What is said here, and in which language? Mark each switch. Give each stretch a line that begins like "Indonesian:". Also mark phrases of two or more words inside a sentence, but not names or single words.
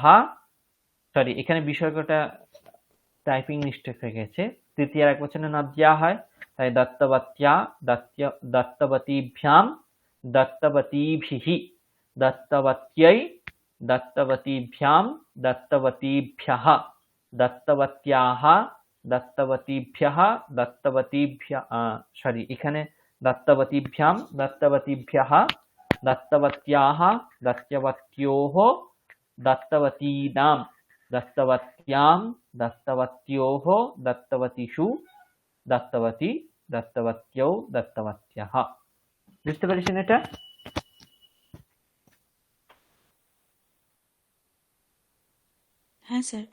Bangla: সরি এখানে বিসর্গটা
English: typing mistake
Bangla: হয়ে গেছে, তৃতীয়ার এক বচনে নদ্যা হয়, তাই
Sanskrit: দত্তবত্যা, দত্তবতীভ্যাম, দত্তবতীভিহি, দত্তবত্যৈ, দত্তবতীভ্যাম, দত্তবতীভ্যঃ, দত্তবত্যাহ, দত্তবতীভ্যঃ,
Bangla: সরি এখানে
Sanskrit: দত্তবতীভ্যাম, দত্তবতীভ্যঃ, দত্তবত্যাহ, দত্তবত্যোঃ, দত্তবতীনাম, দত্তবত্যাম, দত্তবত্যোঃ, দত্তবতীষু, দত্তবতী, দত্তবত্যৌ, দত্তবত্যঃ।
Bangla: বুঝতে পেরেছেন এটা? হ্যাঁ স্যার।